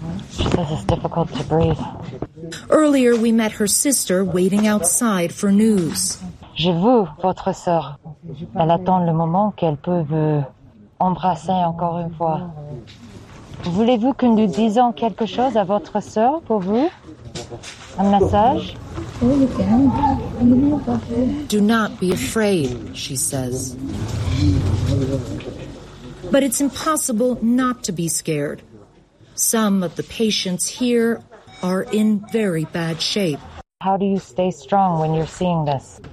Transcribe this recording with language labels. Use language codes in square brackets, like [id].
[en] She says it's difficult to breathe. Earlier, we met her sister waiting outside for news. [fr] Je vous, votre sœur. Elle attend le moment qu'elle peut vous embrasser encore une fois. Voulez-vous que nous disions quelque chose à votre sœur pour vous? Un message? [en] Do not be afraid, she says. But it's impossible not to be scared. Some of the patients here are in very bad shape. How do you stay strong when you're seeing this?